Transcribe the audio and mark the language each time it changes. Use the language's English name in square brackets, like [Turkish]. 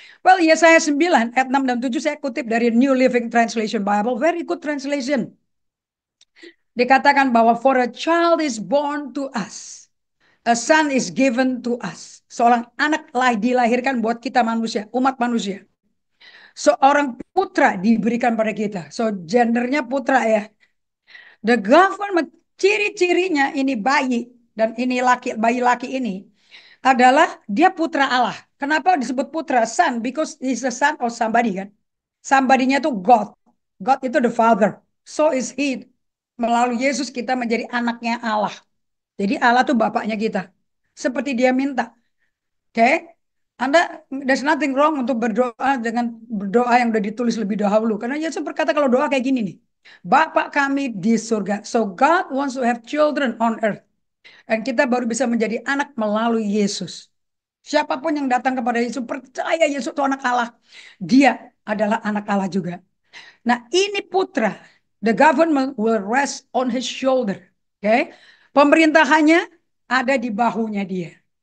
[Indonesian] Well, Yesaya 9 ayat 6 dan 7 saya kutip dari New Living Translation Bible. [English] Very good translation. [Indonesian] Dikatakan bahwa [English] for a child is born to us. A son is given to us. [Indonesian] Seorang anak dilahirkan buat kita manusia, umat manusia. Seorang putra diberikan pada kita. So, gendernya putra ya. [English] The government, [Indonesian] ciri-cirinya ini bayi dan ini bayi laki ini adalah dia putra Allah. Kenapa disebut putra? [English] Son, because he's the son of somebody kan. Somebody-nya itu God. God itu the Father. So is he. [Indonesian] Melalui Yesus kita menjadi anaknya Allah. Jadi Allah tuh bapaknya kita. Seperti dia minta. Oke? Okay? [English] There's nothing wrong [Indonesian] untuk berdoa dengan berdoa yang udah ditulis lebih dahulu. Karena Yesus berkata kalau doa kayak gini nih. Bapa kami di surga. [English] So God wants to have children on earth. [Indonesian] Dan kita baru bisa menjadi anak melalui Yesus. Siapapun yang datang kepada Yesus, percaya Yesus itu anak Allah. Dia adalah anak Allah juga. Nah ini putra. [English] The government will rest on his shoulder. Oke? Okay? [Indonesian] Pemerintahannya ada di bahunya dia.